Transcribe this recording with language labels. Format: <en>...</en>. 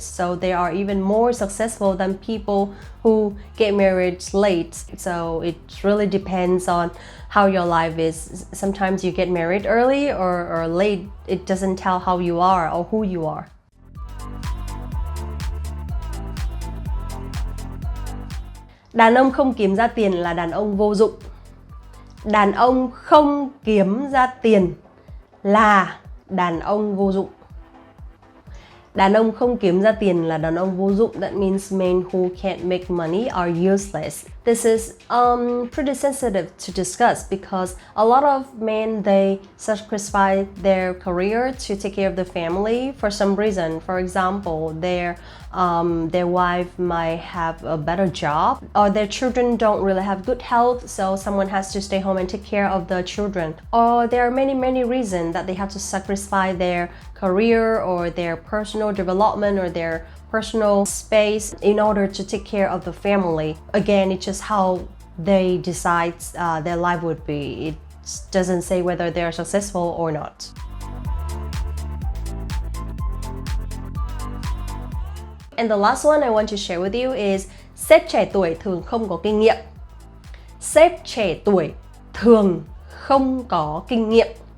<en>So they are even more successful than people who get married late. So it really depends on how your life is. Sometimes you get married early or late. It doesn't tell how you are or who you are.</en> <vi>Đàn ông không kiếm ra tiền là đàn ông vô dụng. Đàn ông không kiếm ra tiền là đàn ông vô dụng. Đàn ông không kiếm ra tiền là đàn ông vô dụng.</vi> <en>That means men who can't make money are useless. This is pretty sensitive to discuss because a lot of men, they sacrifice their career to take care of the family for some reason. For example, their wife might have a better job, or their children don't really have good health, so someone has to stay home and take care of the children. Or there are many reasons that they have to sacrifice their career or their personal development or their personal space in order to take care of the family. Again, it's just how they decide their life would be. It doesn't say whether they're successful or not. And the last one I want to share with you is</en> <vi>sếp trẻ tuổi thường không có kinh nghiệm. Sếp trẻ tuổi thường không có kinh nghiệm.</vi>